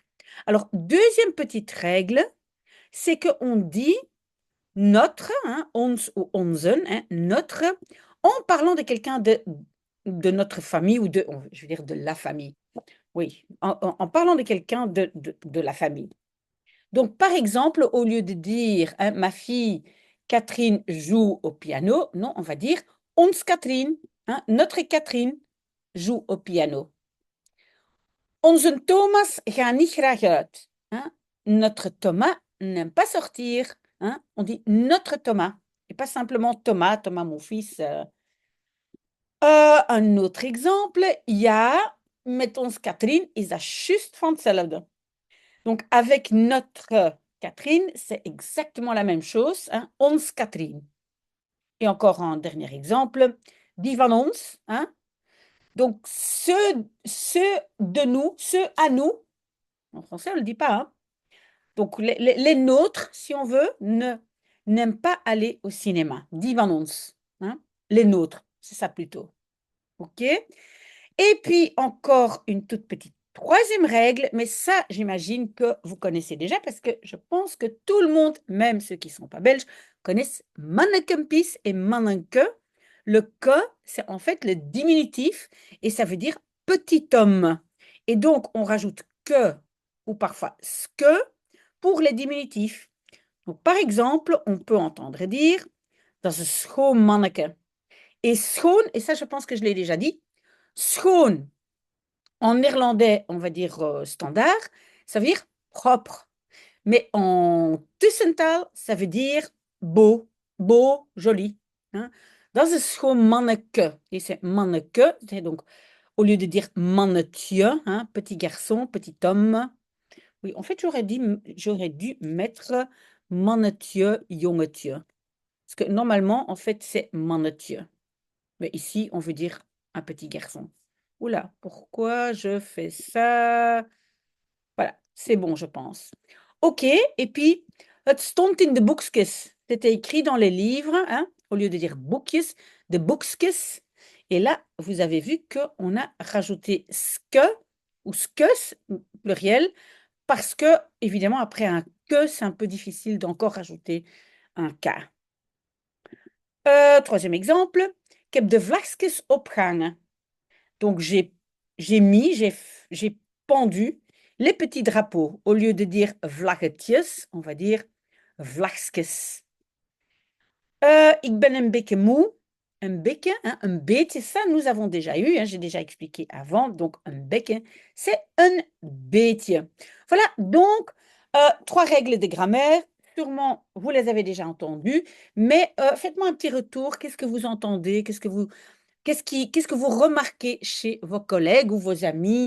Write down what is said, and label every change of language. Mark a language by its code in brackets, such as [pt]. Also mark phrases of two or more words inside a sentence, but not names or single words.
[fr] Alors, deuxième petite règle, c'est qu'on dit notre, hein, ons ou onzen, hein, notre, en parlant de quelqu'un de notre famille ou je veux dire de la famille. Oui, en parlant de quelqu'un de la famille. Donc, par exemple, au lieu de dire hein, ma fille Catherine joue au piano, non, on va dire ons Catherine, hein, notre Catherine joue au piano. [nl] Onze Thomas gaat niet graag uit. [fr] Hein. Notre Thomas n'aime pas sortir. Hein. On dit notre Thomas. Et pas simplement Thomas, Thomas mon fils. Un autre exemple, [nl] ja, met ons Catherine is dat juist van hetzelfde. [fr] Donc avec notre Catherine, c'est exactement la même chose. Hein. Ons Catherine. Et encore un dernier exemple, [nl] die van ons. [fr] Hein. Donc ceux de nous, ceux à nous. En français, on ne le dit pas. Hein. Donc, les nôtres, si on veut, n'aiment pas aller au cinéma. [nl] Die van ons. [fr] Hein? Les nôtres, c'est ça plutôt. OK? Et puis, encore une toute petite troisième règle, mais ça, j'imagine que vous connaissez déjà parce que je pense que tout le monde, même ceux qui ne sont pas belges, connaissent mannekempis et manneke. Le que, c'est en fait le diminutif et ça veut dire petit homme. Et donc, on rajoute que ou parfois ce que pour les diminutifs. Donc, par exemple, on peut entendre dire [nl] dat is een schoon manneke. [fr] Et schoon, et ça je pense que je l'ai déjà dit, schoon en néerlandais, on va dire standard, ça veut dire propre. Mais en tussentaal, ça veut dire beau, beau, joli. Hein. [nl] Dat is een schoon manneke. [fr] Et c'est manneke, c'est donc au lieu de dire mannetje, hein, petit garçon, petit homme. Oui, en fait, j'aurais dû mettre [nl] mannetje, jongetje. [fr] Parce que normalement, en fait, c'est mannetje. Mais ici, on veut dire un petit garçon. Oula, pourquoi je fais ça? Voilà, c'est bon, je pense. OK, et puis, [nl] het stond in de boekjes. [fr] C'était écrit dans les livres, hein, au lieu de dire boekjes, [nl] de boekjes. [fr] Et là, vous avez vu qu'on a rajouté ske ou skes, pluriel, parce que, évidemment, après un que, c'est un peu difficile d'encore rajouter un K. Troisième exemple. [nl] Ik heb de vlagjes opgehangen. [fr] Donc, j'ai pendu les petits drapeaux. Au lieu de dire vlaggetjes, on va dire vlagjes. [nl] Ik ben een beetje moe. [fr] Un beetje, hein, un beetje, ça nous avons déjà eu, hein, j'ai déjà expliqué avant. Donc, un beetje, c'est un beetje. Voilà, donc, trois règles de grammaire. sûrement, vous les avez déjà entendus, mais faites-moi un petit retour. Qu'est-ce que vous entendez? Qu'est-ce que vous remarquez chez vos collègues ou vos amis?